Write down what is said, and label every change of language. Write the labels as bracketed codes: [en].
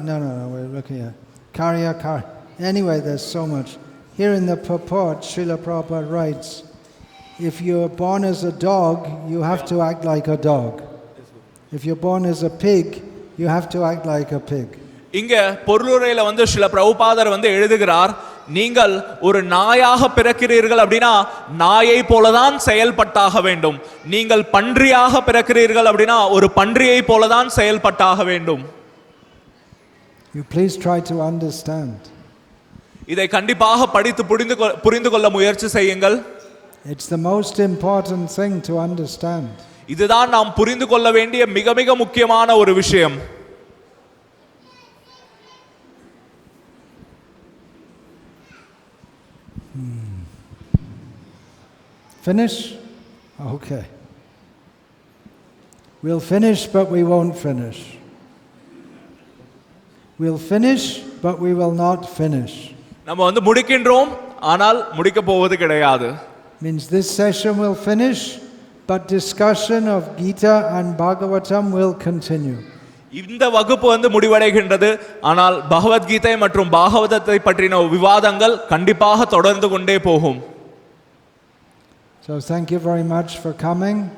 [en] No, we're looking at Karya. Anyway, there's so much. Here in the purport, Srila Prabhupada writes, if you're born as a dog, you have to act like a dog. If you're born as a pig, you have to act like a pig. [ta] இங்க பொருளுரையில வந்து ஸ்ரீல பிரபுபாதர் வந்து எழுதுகிறார், நீங்கள் ஒரு நாயாக பிறக்கிறீர்கள் அப்படின்னா நாயை போலதான் செயல்பட்டாக வேண்டும். நீங்கள் பன்றியாக பிறக்கிறீர்கள் அப்படின்னா ஒரு பன்றியை போலதான் செயல்பட்டாக வேண்டும். [en] You please try to understand. [ta] இதை கண்டிப்பாக படித்து புரிந்து கொள்ள முயற்சி செய்யுங்கள். [en] It's the most important thing to understand. [ta] இதுதான் நாம் புரிந்து கொள்ள வேண்டிய மிக மிக முக்கியமான ஒரு விஷயம். [en] Finish? Okay. We'll finish, but we won't finish. We'll finish, but we will not finish. [ta] நம்ம முடிக்கின்றோம், ஆனால் முடிக்க போவது கிடையாது. [en] Means this session will finish, but discussion of Gita and Bhagavatam will continue. [ta] இந்த வகுப்பு முடிவடைகின்றது, ஆனால் பகவத்கீதை மற்றும் பாகவதத்தை பற்றின விவாதங்கள் கண்டிப்பாக தொடர்ந்து கொண்டே போகும். [en] So thank you very much for coming.